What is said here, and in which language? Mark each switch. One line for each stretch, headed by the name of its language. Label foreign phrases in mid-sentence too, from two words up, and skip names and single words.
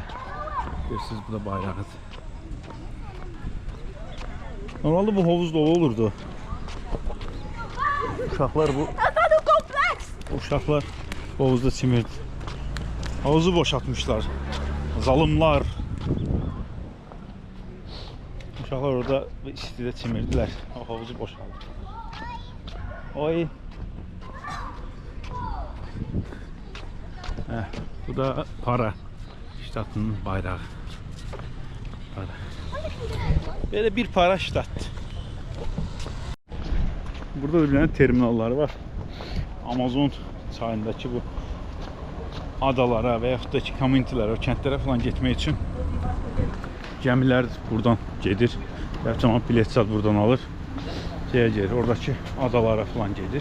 Azerbaijani: Görürsünüz bu da bayrağıdır. Normalde bu hovuz dolu olurdu. Uşaqlar uşaqlar hovuzda çimirdi.
Turkish: Havuzu boşaltmışlar. Zalımlar.
Azerbaijani: Uşaqlar orada istidə çimirdilər.
Turkish: O havuzu boşaldı. Oy.
Azerbaijani: Bu da Para ştatının bayrağı.
Turkish: Para. Böyle bir Para ştatdır. Burada da bir tane terminalları var.
Azerbaijani: Amazon çayındakı bu adalara və yaxud da ki komünitelərə, kəndlərə falan getmək üçün gəmilər buradan gedir. Cəmaət bilet sat buradan alır. Gedir, oradakı adalara falan gedir.